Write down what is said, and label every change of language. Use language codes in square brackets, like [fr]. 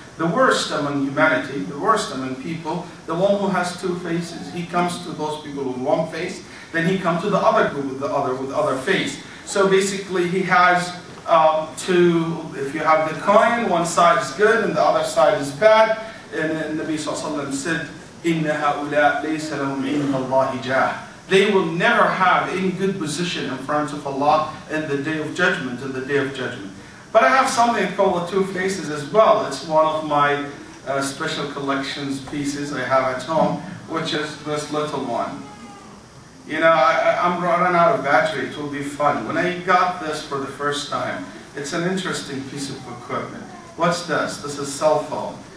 [en] The worst among humanity, the worst among people, the one who has two faces. He comes to those people with one face, then he comes to the other group with the other face. So basically he has if you have the coin, one side is good and the other side is bad. And the Nabi ﷺ said, [ar] إِنَّ هَؤُلَاء لَيْسَ لَهُمْ عِنْدَ اللَّهِ جَاهٌ. [en] They will never have any good position in front of Allah in the day of judgment, But I have something called the two faces as well. It's one of my special collections pieces I have at home, which is this little one. You know, I'm running out of battery. It will be fun. When I got this for the first time, it's an interesting piece of equipment. What's this? This is a cell phone.